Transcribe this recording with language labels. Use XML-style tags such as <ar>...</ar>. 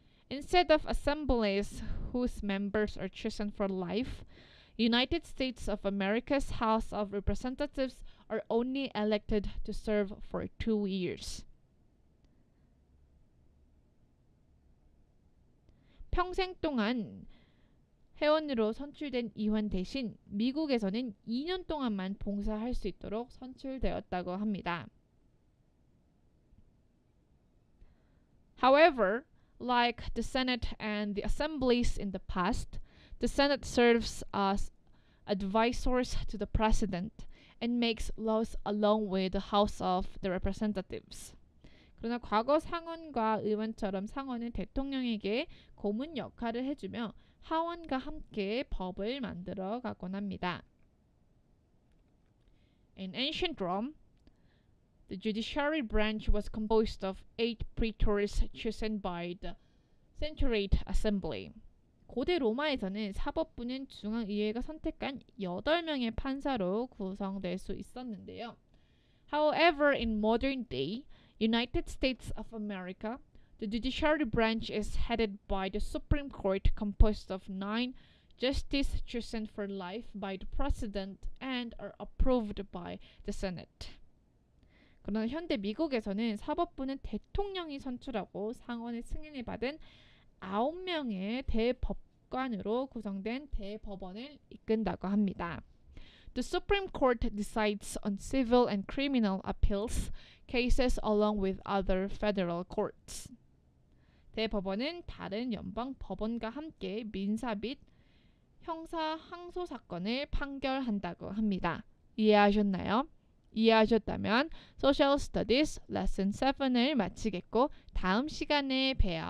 <en>Instead of assemblies whose members are chosen for life, United States of America's House of Representatives are only elected to serve for 2 years.</en> <ko>평생 동안 회원으로 선출된 의원 대신 미국에서는 2년 동안만 봉사할 수 있도록 선출되었다고 합니다.</ko> <en>However, like the Senate and the assemblies in the past, the Senate serves as advisors to the President and makes laws along with the House of the Representatives.</en> <ko>그러나 과거 상원과 의원처럼 상원은 대통령에게 고문 역할을 해주며 하원과 함께 법을 만들어 가곤 합니다.</ko> <en>In ancient Rome, the judiciary branch was composed of 8 praetors chosen by the Centuriate Assembly.</en> <ko>고대 로마에서는 사법부는 중앙의회가 선택한 8명의 판사로 구성될 수 있었는데요.</ko> <en>However, in modern day, United States of America, the judiciary branch is headed by the Supreme Court composed of 9 justices chosen for life by the President and are approved by the Senate.</en> <ko>그러나 현대 미국에서는 사법부는 대통령이 선출하고 상원의 승인을 받은 9명의 대법관으로 구성된 대법원을 이끈다고 합니다.</ko> <en>The Supreme Court decides on civil and criminal appeals cases along with other federal courts.</en> <ko>대법원은 다른 연방 법원과 함께 민사 및 형사 항소 사건을 판결한다고 합니다. 이해하셨나요? 이해하셨다면 Social Studies Lesson 7을 마치겠고 다음 시간에 봬요.</ko>